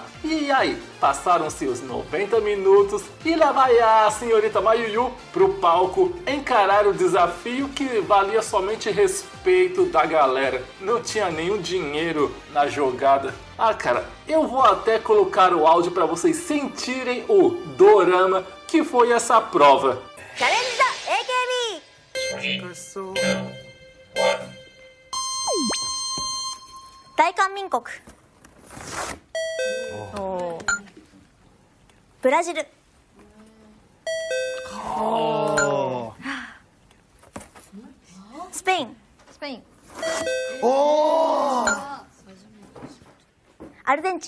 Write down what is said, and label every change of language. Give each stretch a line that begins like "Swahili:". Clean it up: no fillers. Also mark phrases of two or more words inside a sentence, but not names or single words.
Portuguese: E aí, passaram-se os 90 minutos e lá vai a senhorita Mayuyu pro palco encarar o desafio que valia somente respeito da galera. Não tinha nenhum dinheiro na jogada. Cara, eu vou até colocar o áudio para vocês sentirem o dorama que foi essa prova.
English: Challenge AKB!
Japanese: 大韓民国ブラジルスペインアルゼンチン